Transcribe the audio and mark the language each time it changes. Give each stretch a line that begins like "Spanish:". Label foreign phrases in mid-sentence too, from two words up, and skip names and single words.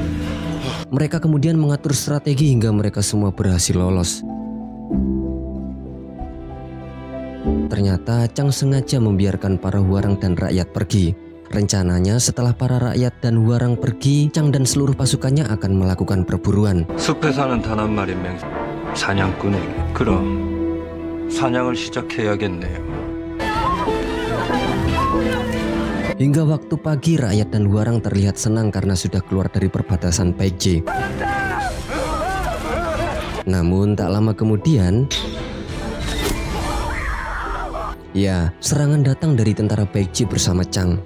Indonesian: Mereka kemudian mengatur strategi hingga mereka semua berhasil lolos. Ternyata Chang sengaja membiarkan para huarang dan rakyat pergi. Rencananya setelah para rakyat dan huarang pergi, Chang dan seluruh pasukannya akan melakukan perburuan.
Korean: 숲에 사는 단 한 마리 사냥꾼에게. 그럼 사냥을 시작해야겠네요.
Indonesian: Hingga waktu pagi, rakyat dan huarang terlihat senang karena sudah keluar dari perbatasan Baekje. Namun tak lama kemudian, ya, serangan datang dari tentara Baekje bersama Chang.